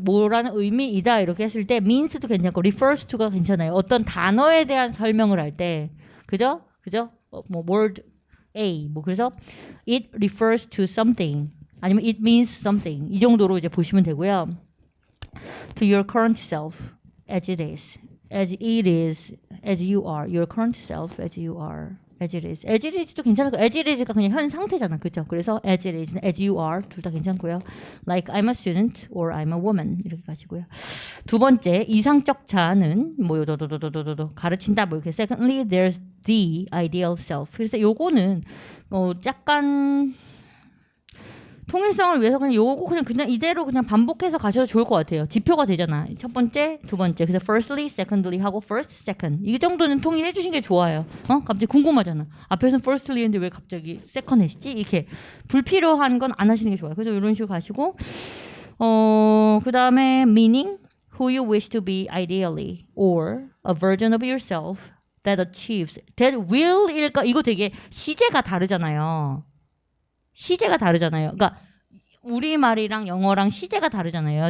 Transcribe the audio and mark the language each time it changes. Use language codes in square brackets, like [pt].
[ko] 뭐라는 의미이다 이렇게 했을 때 means도 괜찮고 refers to가 괜찮아요. 어떤 단어에 대한 설명을 할 때 그죠? 뭐 word A 뭐 그래서 [en] it refers to something [ko] 아니면 [en] it means something [ko] 이 정도로 이제 보시면 되고요. [en] To your current self as it is, as it is, as you are, your current self as you are. as it is. [ko] as it is도 괜찮고 as it is가 그냥 현 상태잖아. 그렇죠? 그래서 as it is, as you are 둘 다 괜찮고요. [en] Like I'm a student or I'm a woman [ko] 이렇게 가시고요. 두 번째 이상적 자아는 뭐 도도도도도도 가르친다 뭐 이렇게. [en] Secondly, there's the ideal self. [ko] 그래서 요거는 약간 통일성을 위해서 그냥 요거 그냥 이대로 그냥 반복해서 가셔도 좋을 것 같아요. 지표가 되잖아. 첫 번째, 두 번째. 그래서 firstly, secondly 하고 first, second. 이 정도는 통일해 주신 게 좋아요. 갑자기 궁금하잖아. 앞에서는 firstly 했는데 왜 갑자기 second 했지? 이렇게 불필요한 건 안 하시는 게 좋아요. 그래서 이런 식으로 가시고 그 다음에 [en] meaning, who you wish to be ideally or a version of yourself that achieves, that will일까? [ko] 이거 되게 시제가 다르잖아요. 시제가 다르잖아요. 그러니까 우리말이랑 영어랑 시제가 다르잖아요.